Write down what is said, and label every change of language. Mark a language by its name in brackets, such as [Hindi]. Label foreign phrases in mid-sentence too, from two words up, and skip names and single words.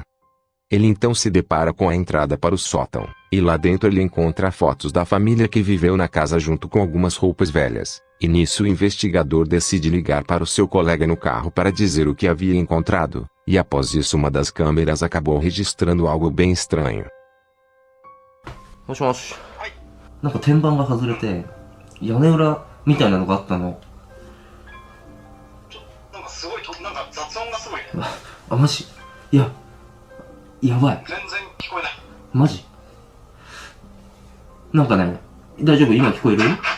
[Portuguese] Ele então se depara com a entrada para o sótão, e lá dentro ele encontra fotos da família que viveu na casa junto com algumas roupas velhas, e nisso o investigador decide ligar para o seu colega no carro para dizer o que havia encontrado, e após isso uma das câmeras acabou registrando algo bem estranho. [Japanese] もしもし。なんか天板が外れて、屋根裏みたいなのがあったの。なんかすごいなんか雑音がすごいね。あ、マジ？いや、やばい。全然聞こえない。マジ？なんかね、大丈夫？今聞こえる？